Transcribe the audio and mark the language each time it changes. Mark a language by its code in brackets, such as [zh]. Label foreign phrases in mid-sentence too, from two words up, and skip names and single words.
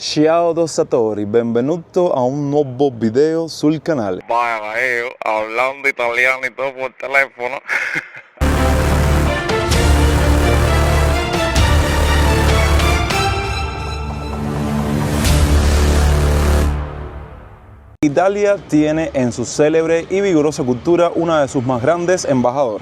[it] Ciao Dossatori, benvenuto a un nuovo video sul canale. [es] Vaya, hablando italiano y todo por teléfono. Italia tiene en su célebre y vigorosa cultura una de sus más grandes embajadoras.